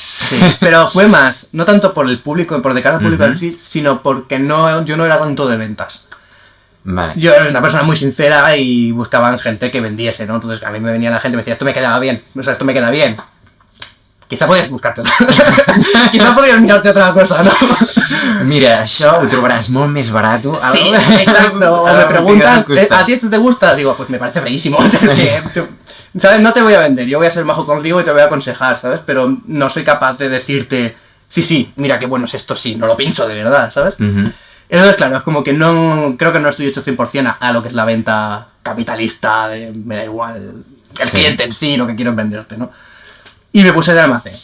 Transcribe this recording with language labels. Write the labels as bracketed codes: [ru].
[es] Sí, pero fue más, no tanto por el público, por de cara al público en sí, sino porque yo no era tanto de ventas. Vale. Yo era una persona muy sincera y buscaban gente que vendiese, ¿no? Entonces a mí me venía la gente y me decía, esto me queda bien. Quizá podries buscarte Quizá podries mirarte otra cosa, ¿no? [ca] Mira, això ho trobaràs molt més barat. [es] Sí, exacto. O me preguntan, ¿a ti esto te gusta? Digo, pues me parece feísimo. Es que, ¿sabes? No te voy a vender, yo voy a ser majo contigo y te voy a aconsejar, ¿sabes? Pero no soy capaz de decirte, sí, mira qué bueno es esto, sí, no lo pienso de verdad, ¿sabes? Entonces, claro, es como que no, creo que no estoy hecho 100% a lo que es la venta capitalista, de me da igual el cliente en sí, lo que quiero es venderte, ¿no? Y me puse en el almacén.